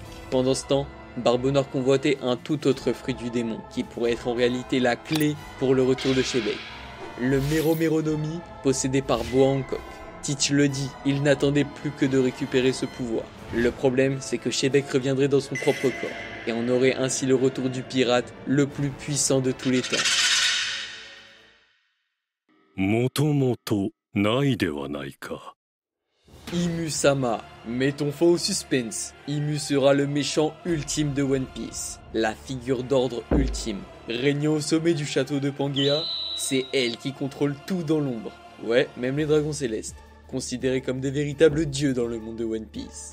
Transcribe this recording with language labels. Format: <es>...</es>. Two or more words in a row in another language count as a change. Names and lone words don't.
<fr>Pendant ce temps, Barbonor convoitait un tout autre fruit du démon, qui pourrait être en réalité la clé pour le retour de Shebeck. Le Mero no Mi, possédé par Boa Hancock. Teach le dit, il n'attendait plus que de récupérer ce pouvoir. Le problème, c'est que Shebeck reviendrait dans son propre corps, et on aurait ainsi le retour du pirate le plus puissant de tous les temps.</fr> <ja>元々ないではないか.</ja> <fr>Imu-sama, mettons fin au suspense. Imu sera le méchant ultime de One Piece, la figure d'ordre ultime. Régnant au sommet du château de Pangea, c'est elle qui contrôle tout dans l'ombre. Ouais, même les dragons célestes, considérés comme des véritables dieux dans le monde de One Piece.</fr>